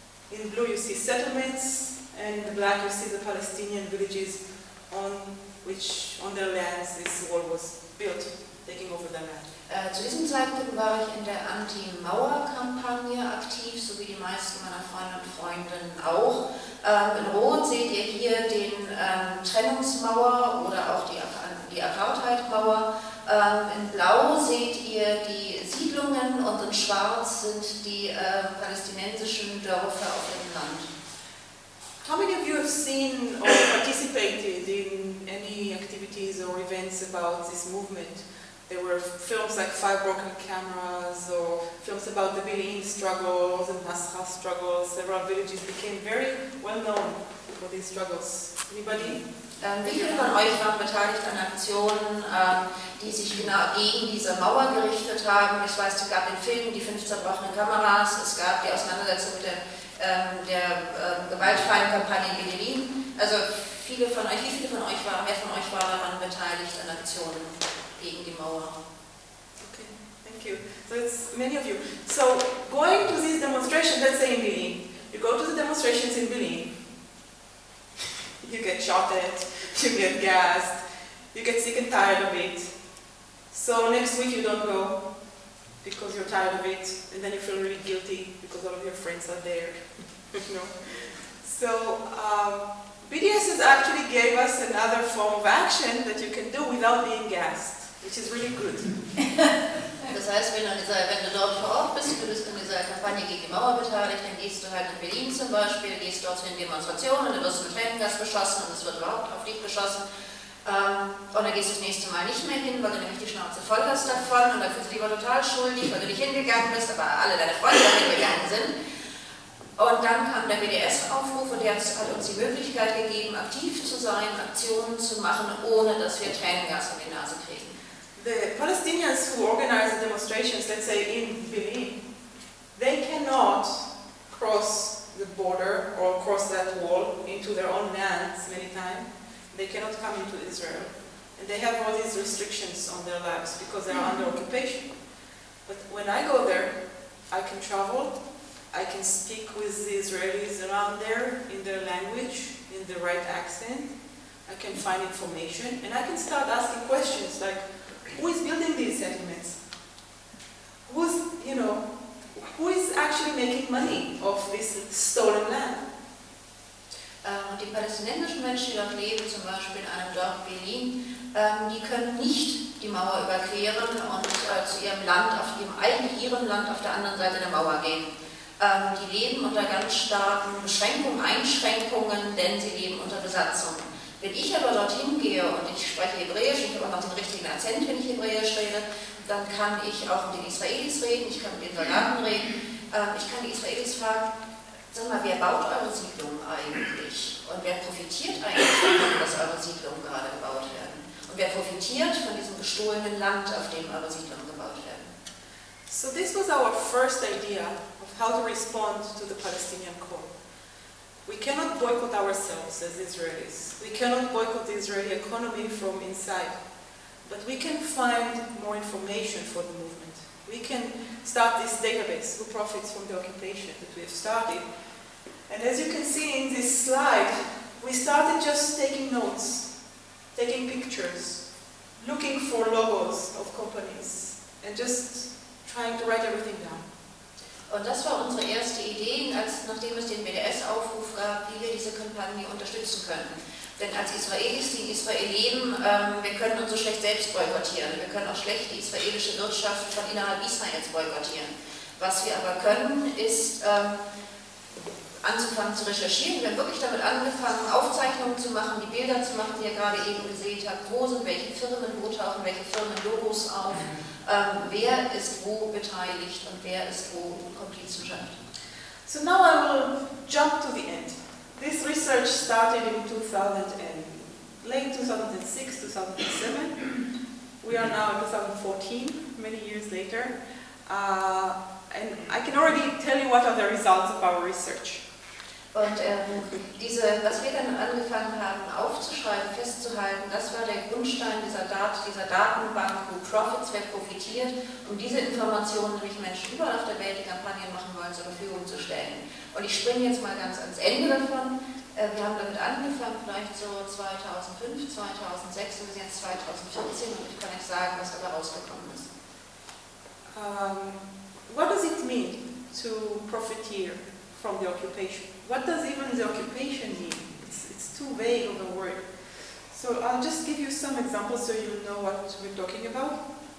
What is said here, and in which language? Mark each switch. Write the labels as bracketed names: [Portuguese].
[English] In blue you see settlements, and in the black you see the Palestinian villages on which, on their lands, this wall was built, taking over their land. [German] Zu diesem Zeitpunkt war ich in der Anti-Mauer-Kampagne aktiv, so wie die meisten meiner Freunde und Freundinnen auch. In Rot seht ihr hier den Trennungsmauer oder auch die Apartheid-Mauer. In Blau seht ihr die Siedlungen und in Schwarz sind die palästinensischen Dörfer auf dem Land. [English] How many of you have seen or participated in any activities or events about this movement? There were films like Five Broken Cameras, or films about the Bilin struggles and Nasra struggles. Several villages became very well known for these struggles. Anybody? [German] Wie viele von euch waren beteiligt an Aktionen, die sich genau gegen diese Mauer gerichtet haben? Ich weiß, es gab den Film Die 15 Broken Kameras, es gab die Auseinandersetzung mit der gewaltfreien Kampagne Bilin. Also viele von euch, wie viele von euch waren, wer von euch war daran beteiligt an Aktionen gegen die Mauer? [English] Okay, thank you. So it's many of you. So going to these demonstrations, let's say in Berlin, you go to the demonstrations in Berlin, you get shot at, you get gassed, you get sick and tired of it. So next week you don't go because you're tired of it, and then you feel really guilty because all of your friends are there. No. So BDS has actually gave us another form of action that you can do without being gassed. Which is really good. [German] Das heißt, wenn du dort vor Ort bist, du bist in dieser Kampagne gegen die Mauer beteiligt, dann gehst du halt in Berlin zum Beispiel, gehst dort in Demonstrationen, dann wirst du mit Tränengas beschossen und es wird überhaupt auf dich geschossen. Und dann gehst du das nächste Mal nicht mehr hin, weil du nämlich die Schnauze voll hast davon und dann fühlst du dich aber total schuldig, weil du nicht hingegangen bist, aber alle deine Freunde hingegangen sind. Und dann kam der BDS-Aufruf und der hat uns die Möglichkeit gegeben, aktiv zu sein, Aktionen zu machen, ohne dass wir Tränengas in die Nase kriegen. [English] The Palestinians who organize the demonstrations, let's say in Berlin, they cannot cross the border or cross that wall into their own lands many times. They cannot come into Israel. And they have all these restrictions on their lives because they are under occupation. But when I go there, I can travel, I can speak with the Israelis around there in their language, in the right accent. I can find information and I can start asking questions like, who is building these settlements? Who's, you know, who is actually making money off this stolen land? [German] Die palästinensischen Menschen, die dort leben, zum Beispiel in einem Dorf Berlin, die können nicht die Mauer überqueren und zu ihrem Land, auf ihrem eigenen Land auf der anderen Seite der Mauer gehen. die leben unter ganz starken Beschränkungen, Einschränkungen, denn sie leben unter Besatzung. Wenn ich aber dorthin gehe und ich spreche Hebräisch, ich habe auch noch den richtigen Akzent, wenn ich Hebräisch rede, dann kann ich auch mit den Israelis reden, ich kann mit den Soldaten reden. Ich kann die Israelis fragen, sag mal, wer baut eure Siedlung eigentlich? Und wer profitiert eigentlich davon, dass eure Siedlungen gerade gebaut werden? Und wer profitiert von diesem gestohlenen Land, auf dem eure Siedlungen gebaut werden? [English] So this was our first idea of how to respond to the Palestinian call. We cannot boycott ourselves as Israelis. We cannot boycott the Israeli economy from inside. But we can find more information for the movement. We can start this database, who profits from the occupation that we have started. And as you can see in this slide, we started just taking notes, taking pictures, looking for logos of companies, and just trying to write everything down. [German] Und das war unsere erste Idee, als nachdem es den BDS-Aufruf gab, wie wir diese Kampagne unterstützen können. Denn als Israelis, die in Israel leben, wir können uns so schlecht selbst boykottieren. Wir können auch schlecht die israelische Wirtschaft von innerhalb Israels boykottieren. Was wir aber können, ist anzufangen zu recherchieren. Wir haben wirklich damit angefangen, Aufzeichnungen zu machen, die Bilder zu machen, die ihr gerade eben gesehen habt. Wo sind welche Firmen, wo tauchen welche Firmen Logos auf? Wer ist wo beteiligt und wer ist wo Komplizenschaft? [English] So now I will jump to the end. This research started in 2000 and late 2006, 2007. We are now in 2014, many years later. And I can already tell you what are the results of our research. [German] Und diese, was wir dann angefangen haben aufzuschreiben, festzuhalten, das war der Grundstein dieser, dieser Datenbank, wo Profits, wer profitiert, um diese Informationen durch Menschen überall auf der Welt, die Kampagnen machen wollen, zur Verfügung zu stellen. Und ich springe jetzt mal ganz ans Ende davon. Wir haben damit angefangen, vielleicht so 2005, 2006, und bis jetzt 2014, und ich kann nicht sagen, was dabei rausgekommen ist. [English] What does it mean to profiteer from the occupation? What does even the occupation mean? It's too vague of a word. So I'll just give you some examples so you know what we're talking about.